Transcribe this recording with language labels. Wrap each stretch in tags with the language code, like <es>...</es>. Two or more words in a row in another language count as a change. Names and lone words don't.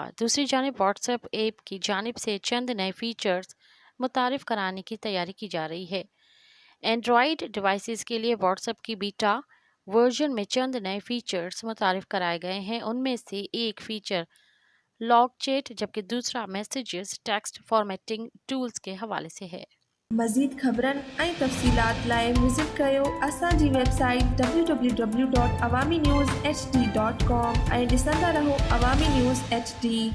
<ur>دوسری جانب واٹس ایپ کی جانب سے چند نئے فیچرز متعارف کرانے کی تیاری کی جا رہی ہے۔ اینڈرائیڈ ڈیوائسز کے لیے واٹس ایپ کی بیٹا ورژن میں چند نئے فیچرز متعارف کرائے گئے ہیں۔ ان میں سے ایک فیچر لاگ چیٹ، جبکہ دوسرا میسیجز ٹیکسٹ فارمیٹنگ ٹولز کے حوالے سے ہے۔</ur> <sd>مزید خبرن ऐं तफ़सीलात लाइ विज़िट कयो असांजी वेबसाइट www.awamiNewsHD.com ऐं ॾिसंदा रहो अवामी न्यूज़ HD।</sd>